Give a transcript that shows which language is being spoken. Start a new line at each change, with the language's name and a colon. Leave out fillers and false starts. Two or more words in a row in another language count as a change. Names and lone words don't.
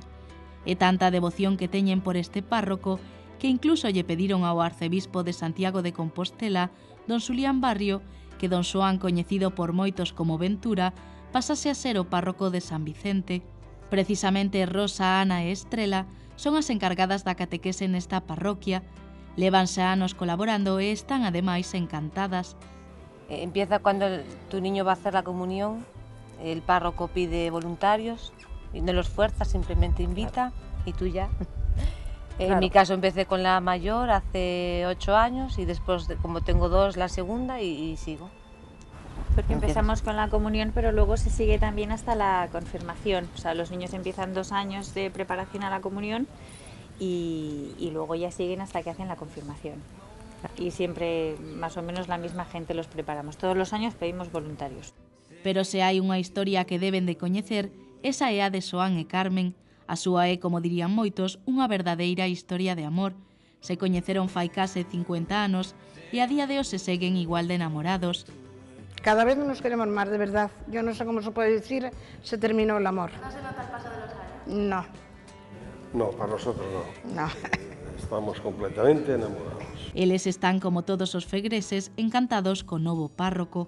Galician: E tanta devoción que teñen por este párroco que incluso lle pediron ao arcebispo de Santiago de Compostela, don Xulián Barrio, que don Xoán, coñecido por moitos como Ventura, pasase a ser o párroco de San Vicente. Precisamente Rosa, Ana e Estrela son as encargadas da catequese nesta parroquia. Lévanse anos colaborando e están ademais encantadas.
Spanish: Empieza cuando tu niño va a hacer la comunión, el párroco pide voluntarios y no los fuerza, simplemente invita y tú ya. En mi caso empecé con la mayor hace 8 años y después, como tengo 2, la segunda y sigo. Porque empezamos con la comunión, pero luego se sigue también hasta la confirmación. O sea, los niños empiezan 2 años de preparación a la comunión y luego ya siguen hasta que hacen la confirmación. Y siempre más o menos la misma gente los preparamos. Todos los años pedimos voluntarios.
Galician: Pero se hai unha historia que deben de coñecer, esa é a de Xoán e Carmen. A súa é, como dirían moitos, unha verdadeira historia de amor. Se coñeceron fai case 50 anos e a día de hoxe se seguen igual de enamorados.
Spanish: Cada vez nos queremos más, de verdad. Yo no sé cómo se puede decir, se terminó el amor. ¿No se nota el paso de los años? No. No, para nosotros no. No. Estamos completamente enamorados.
Galician: Eles están, como todos os fegreses, encantados co novo párroco.